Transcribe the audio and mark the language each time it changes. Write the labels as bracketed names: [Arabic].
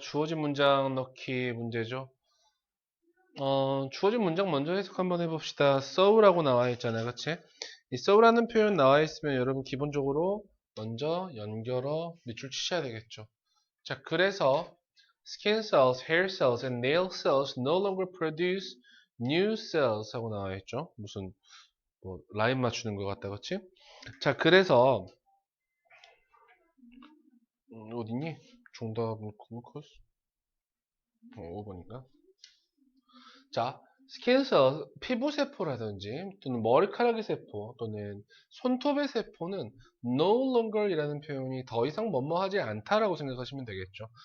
[Korean] 주어진 문장 넣기 문제죠. 주어진 문장 먼저 해석 한번 해봅시다. so라고 나와 있잖아요. 그치? 이 so라는 표현 나와 있으면 여러분 기본적으로 먼저 연결어 밑줄 치셔야 되겠죠. 자, 그래서 [English] skin cells, hair cells, and nail cells no longer produce new cells [Korean] 하고 나와 있죠. 무슨 뭐 라인 맞추는 것 같다. 그치? 자, 그래서 어딨니? 정답은 글루코스? 5번인가? 자, 스킨셀, 피부세포라든지 또는 머리카락의 세포 또는 손톱의 세포는 no longer이라는 표현이 더 이상 뭐뭐하지 않다라고 생각하시면 되겠죠.